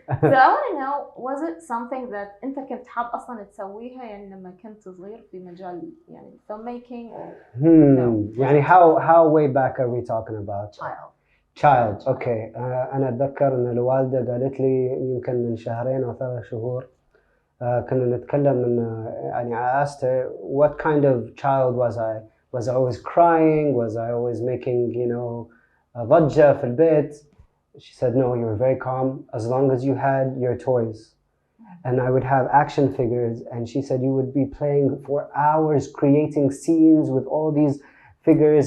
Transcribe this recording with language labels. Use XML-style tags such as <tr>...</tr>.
<en>So I want to know, was it something that</en> <ar>أنت كنت حاب أصلاً تسويها يعني لما كنت صغير في مجال يعني filmmaking or</ar> <en>يعني how way back are we talking about? child? Okay.</en> <ar>أنا أتذكر إن الوالدة قالت لي يمكن من 2 أو 3 شهور كنا نتكلم إن يعني</ar> <en>I asked her what kind of child was I? Was I always crying? Was I always making,</en> <ar>ضجة في البيت?</ar> <en>She said, no, you were very calm as long as you had your toys. And I would have action figures. And she said you would be playing for hours, creating scenes with all these figures.</en>